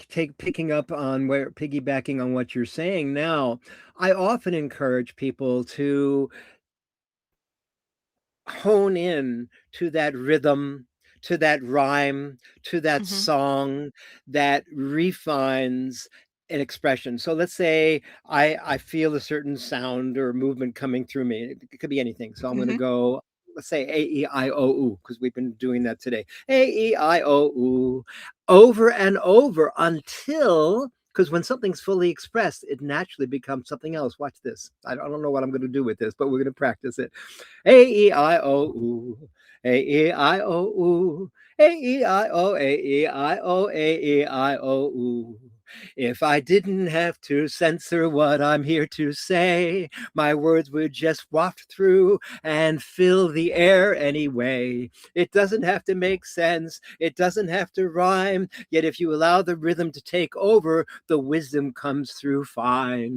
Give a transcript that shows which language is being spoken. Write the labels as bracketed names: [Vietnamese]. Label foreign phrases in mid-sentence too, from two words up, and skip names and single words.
[English] Picking up on where piggybacking on what you're saying now, I often encourage people to hone in to that rhythm, to that rhyme, to that Hmm. song that refines an expression. So let's say I feel a certain sound or movement coming through me. It could be anything. So I'm going to Hmm. go. Let's say A-E-I-O-U, because we've been doing that today. A-E-I-O-U, over and over until, because when something's fully expressed, it naturally becomes something else. Watch this. I don't know what I'm going to do with this, but we're going to practice it. A-E-I-O-U, A-E-I-O-U, A-E-I-O, A-E-I-O, A-E-I-O-U. If I didn't have to censor what I'm here to say, my words would just waft through and fill the air anyway. It doesn't have to make sense. It doesn't have to rhyme. Yet if you allow the rhythm to take over, the wisdom comes through fine.